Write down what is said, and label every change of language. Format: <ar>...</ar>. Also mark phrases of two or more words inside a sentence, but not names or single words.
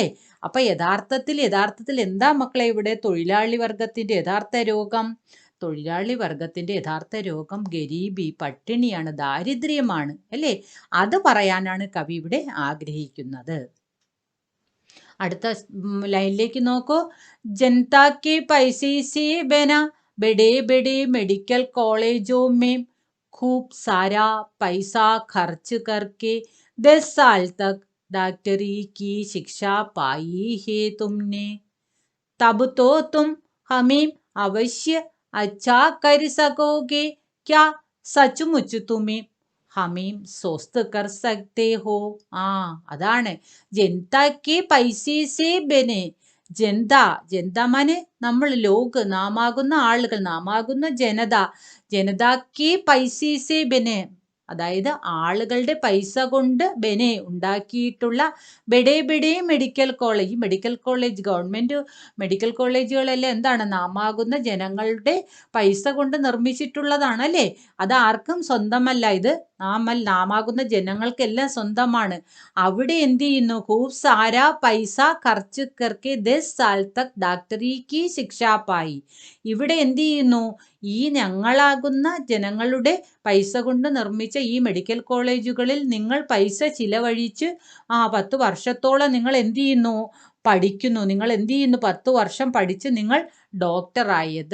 <ml>അപ്പൊ യഥാർത്ഥത്തിൽ എന്താ മക്കളെ ഇവിടെ തൊഴിലാളി വർഗത്തിന്റെ യഥാർത്ഥ രോഗം? തൊഴിലാളി വർഗത്തിന്റെ യഥാർത്ഥ രോഗം ഗരീബി, പട്ടിണിയാണ്, ദാരിദ്ര്യമാണ് അല്ലേ. അത് പറയാനാണ് കവി ഇവിടെ ആഗ്രഹിക്കുന്നത്. അടുത്ത ലൈനിലേക്ക് നോക്കൂ.</ml> <hi>जनता के पैसे से बना बड़े बड़े</hi> <en>medical colleges</en> <hi>में खूब सारा पैसा खर्च करके 10 साल तक डॉक्टरी की शिक्षा पाई है तुमने, तब तो तुम हमें अवश्य अच्छा कर सकोगे. क्या सचमुच तुम्हें हमें स्वस्थ कर सकते हो.</hi> <ml>അതാണ് ജനതയ്ക്ക്</ml> <hi>पैसे बने. जनता माने</hi> <ml>നമ്മൾ, ലോക്, നാമാകുന്ന ആളുകൾ, നാമാകുന്ന ജനത. ജനതയ്ക്ക്</ml> <hi>पैसे बने,</hi> <ml>അതായത് ആളുകളുടെ പൈസ കൊണ്ട് ബനെ ഉണ്ടാക്കിയിട്ടുള്ള</ml> <hi>बड़े बड़े</hi> <en>medical college. medical college, government medical</en> <ml>കോളേജുകളെല്ലാം എന്താണ്, നാമാകുന്ന ജനങ്ങളുടെ പൈസ കൊണ്ട് നിർമ്മിച്ചിട്ടുള്ളതാണ് അല്ലേ. അത് ആർക്കും സ്വന്തമല്ല, ഇത് നാമാകുന്ന ജനങ്ങൾക്കെല്ലാം സ്വന്തമാണ്. അവിടെ എന്ത് ചെയ്യുന്നു,</ml> <hi>खूब सारा पैसा खर्च करके 10 साल तक डॉक्टरी की शिक्षा पाई.</hi> <ml>ഇവിടെ എന്ത് ചെയ്യുന്നു, ഈ ഞങ്ങളാകുന്ന ജനങ്ങളുടെ പൈസ കൊണ്ട് നിർമ്മിച്ച ഈ മെഡിക്കൽ കോളേജുകളിൽ നിങ്ങൾ പൈസ ചിലവഴിച്ച് 10 വർഷത്തോളം നിങ്ങൾ എന്ത് ചെയ്യുന്നു, പഠിക്കുന്നു. നിങ്ങൾ എന്ത് ചെയ്യുന്നു, 10 വർഷം പഠിച്ച് നിങ്ങൾ ഡോക്ടറായത്.</ml>